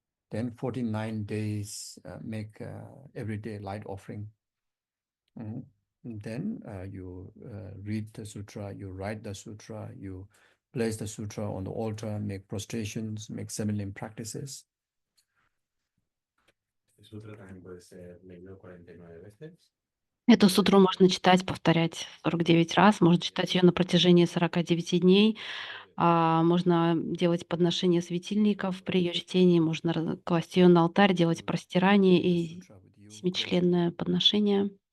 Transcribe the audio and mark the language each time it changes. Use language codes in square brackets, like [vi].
[en] Then 49 days make everyday light offering. And then you read the sutra, you write the sutra, you place the sutra on the altar, make prostrations, make similar practices. [es] Este sutra también puede ser leído 49 veces. [ru] Эту сутру можно читать, повторять 49 раз, можно читать ее на протяжении 49 дней, можно делать подношение светильников при ее чтении, можно класть ее на алтарь, делать простирание и семичленное подношение.